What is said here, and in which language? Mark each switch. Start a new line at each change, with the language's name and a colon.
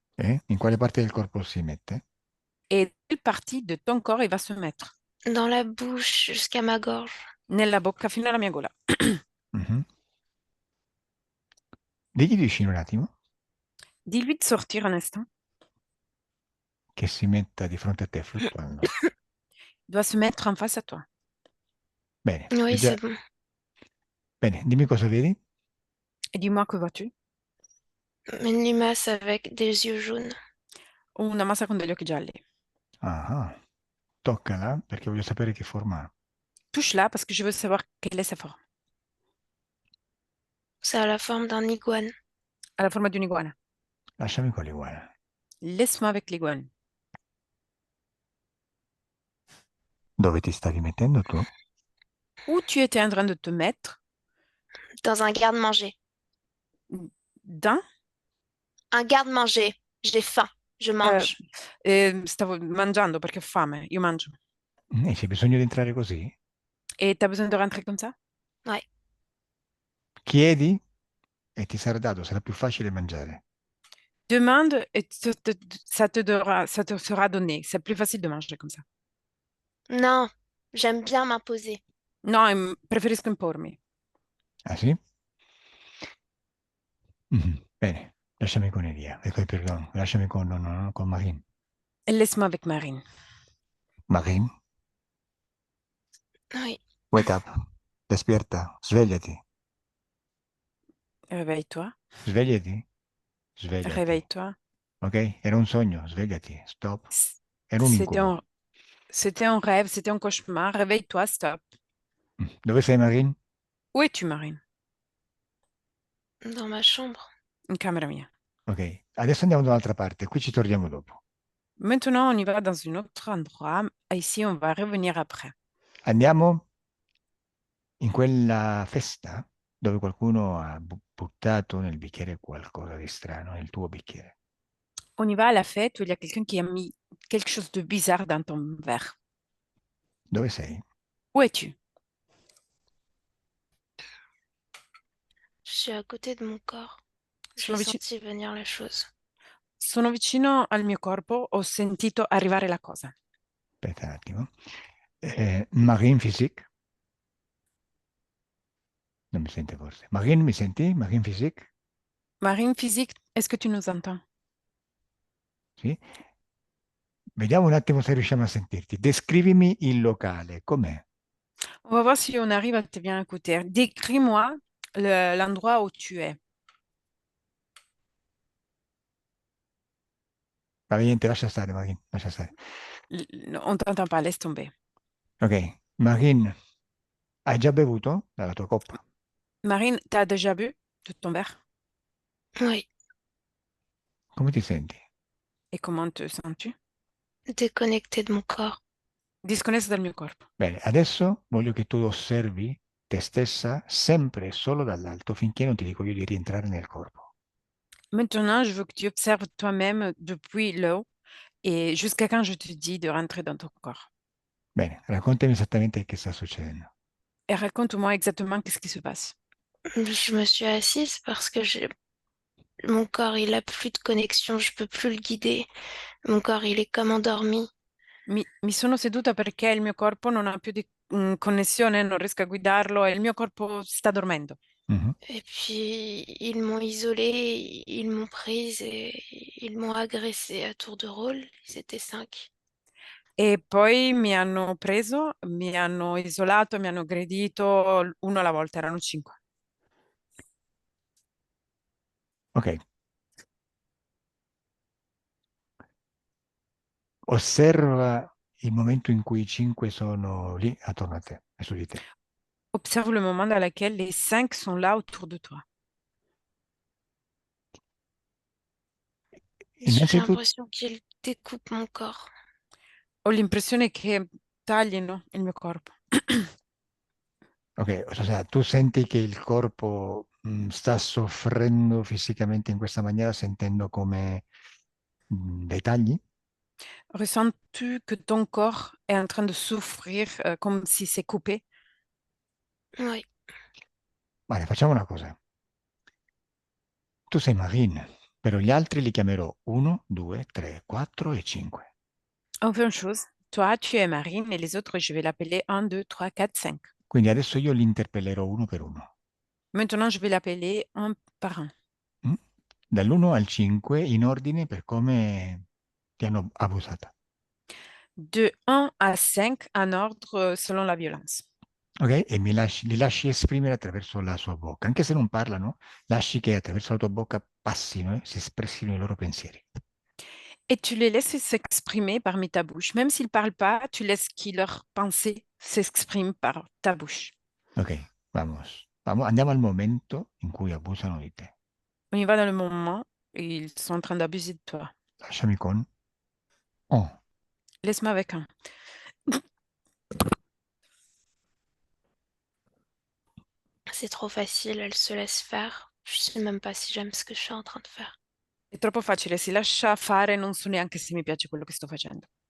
Italian: In quale parte del corpo si mette?
French: Et quelle partie de ton corps il va se mettre? Dans la bouche jusqu'à ma gorge.
Italian: Nella bocca fino alla mia gola. Mhm. Digli di uscire un attimo,
French: Dis-lui de sortir un instant.
Italian: che si metta di fronte a te fluttuando.
French: Il doit se mettre en face à toi.
Italian: Bene,
French: Oui, c'est bon.
Italian: Bene, dimmi cosa vedi.
French: Et dis-moi, que vois-tu? Une limace avec des yeux jaunes.
Italian: Una massa con degli occhi gialli. Ah, toccala perché voglio sapere che forma ha.
French: Touche-la parce que je veux savoir quelle est sa forme. Ça a la forme d'un iguane. À la forme d'une iguane.
Italian: Lasciami con l'iguana.
French: Laisse-moi avec l'iguane.
Italian: Dove ti stavi mettendo tu?
French: Où tu étais en train de te mettre? Dans un garde-manger. Dans? Un garde-manger. J'ai faim. Je mange.
Italian: Stavo mangiando perché ho fame. Io mangio. E c'è bisogno di entrare così?
French: Et t'as besoin de rentrer comme ça? Ouais.
Italian: Chiedi e ti sarà dato, sarà più facile mangiare.
French: Demande et ça te sera donné. C'est plus facile de manger comme ça. Non, j'aime bien m'imposer.
Italian: No, preferisco impormi. Ah sì? Bene, lasciami con Elia, perdon, lasciami con, no, con Marine.
French: Et laisse-moi avec Marine. Marine, Oui.
English: wake up,
Spanish: despierta,
Italian: svegliati,
French: Réveille-toi.
Italian: svegliati, svegliati.
French: Réveille-toi.
Italian: Ok? Era un sogno, svegliati, stop. C- Era un
French: C'était
Italian: incubo.
French: un rêve, c'était un cauchemar. Réveille-toi, stop.
Italian: Dove sei, Marin?
French: Où es-tu, Marine? Dans ma chambre.
Italian: In camera mia. Ok, adesso andiamo da un'altra parte, qui ci torniamo dopo.
French: Maintenant, on y va dans un autre endroit. Ici, on va revenir après.
Italian: Andiamo in quella festa dove qualcuno ha buttato nel bicchiere qualcosa di strano, nel tuo bicchiere.
French: On y va à la fête où il y a quelqu'un qui a mis quelque chose de bizarre dans ton verre.
Italian: Dove sei?
French: Où es-tu? Je suis à côté de mon corps. J'ai
Italian: Sono vicino,
French: senti venir la chose.
Italian: sono vicino al mio corpo, ho sentito arrivare la cosa. Aspetta un attimo. Marine Physique? Non mi sente forse. Marine, mi senti? Marine Physique?
French: Marine physique, est-ce que tu nous entends?
Italian: Sì? Vediamo un attimo se riusciamo a sentirti. Descrivimi il locale, com'è?
French: On va voir si on arrive à te bien écouter. Décris-moi l'endroit où tu es.
Italian: Va niente, lascia stare, Marine, lascia stare.
French: On t'entend pas, laisse tomber.
Italian: Ok, Marine, hai già bevuto dalla tua coppa?
French: Marine, t'as déjà bu de ton verre? Oui,
Italian: Come ti senti?
French: Et comment te sens-tu? déconnecté de mon corps.
Italian: Disconnessa dal mio corpo. Bene, adesso voglio che tu osservi te stessa sempre e solo dall'alto finché non ti dico io di rientrare nel corpo.
French: Maintenant, je veux que tu observes toi-même depuis le haut et jusqu'à quand je te dis de rentrer dans ton corps.
Italian: Bene, raccontami esattamente che sta succedendo.
French: Et raconte-moi exactement qu'est-ce qui se passe. Je me suis assise parce que mon corps, il a plus de connexion, je peux plus le guider. Mon corps, il est comme endormi.
Italian: Mi sono seduta perché il mio corpo non ha più di connessione, non riesco a guidarlo e il mio corpo sta dormendo. Mhm.
French: Et puis, ils m'ont isolée, ils m'ont prise et ils m'ont agressée à tour de rôle. Ils étaient 5.
Italian: E poi mi hanno preso, mi hanno isolato, mi hanno aggredito uno alla volta, erano 5. Ok, osserva il momento in cui i 5 sono lì attorno a te e su di te.
French: Observe le moment dans lequel les 5 sont là autour de toi. J'ai
Italian: Innanzitutto,
French: l'impression qu'ils découpent mon corps.
Italian: Ho l'impressione che taglino il mio corpo. ok, cioè, tu senti che il corpo sta soffrendo fisicamente in questa maniera, sentendo come dei tagli?
French: Ressens-tu que ton corps est en train de souffrir comme si c'est coupé? Oui,
Italian: Vale, facciamo una cosa. Tu sei Marine, però gli altri li chiamerò 1, 2, 3, 4 e 5.
French: On fait une chose. Toi, tu es Marine et les autres, je vais l'appeler 1, 2, 3, 4, 5.
Italian: Quindi adesso io li interpellerò uno per uno.
French: Maintenant, je vais l'appeler un par un. Mm?
Italian: Dall'1 al 5 in ordine per come ti hanno abusata.
French: De 1 à 5 en ordre selon la violence.
Italian: Ok? E li lasci esprimere attraverso la sua bocca. Anche se non parlano, lasci che attraverso la tua bocca passino, si espressino i loro pensieri.
French: Et tu les laisses s'exprimer parmi ta bouche. Même s'ils ne parlent pas, tu laisses que leurs pensées s'expriment par ta bouche.
Spanish: Ok, vamos.
Italian: Andiamo al momento in cui abusano di te.
French: On y va dans le moment où ils sont en train d'abuser de toi.
Italian: Lasciami con on.
French: Laisse-moi avec un. c'est trop facile, elle se laisse faire. Je sais même pas si j'aime ce que je suis en train de faire.
Italian: È troppo facile, si lascia fare, non so neanche se mi piace quello che sto facendo.